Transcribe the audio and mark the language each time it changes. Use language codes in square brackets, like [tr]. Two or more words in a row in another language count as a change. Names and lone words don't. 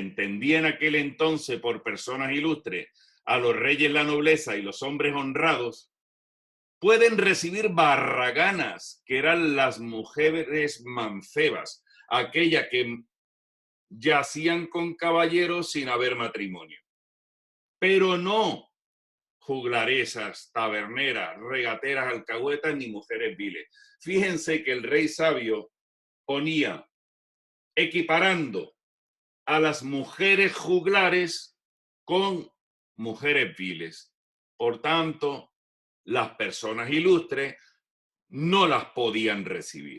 [es] entendía en aquel entonces por personas ilustres a los reyes, la nobleza y los hombres honrados, pueden recibir barraganas, que eran las mujeres mancebas, aquellas que yacían con caballeros sin haber matrimonio, pero no juglaresas, taberneras, regateras, alcahuetas ni mujeres viles. Fíjense que el rey sabio ponía, equiparando a las mujeres juglares con mujeres viles. Por tanto, las personas ilustres no las podían recibir.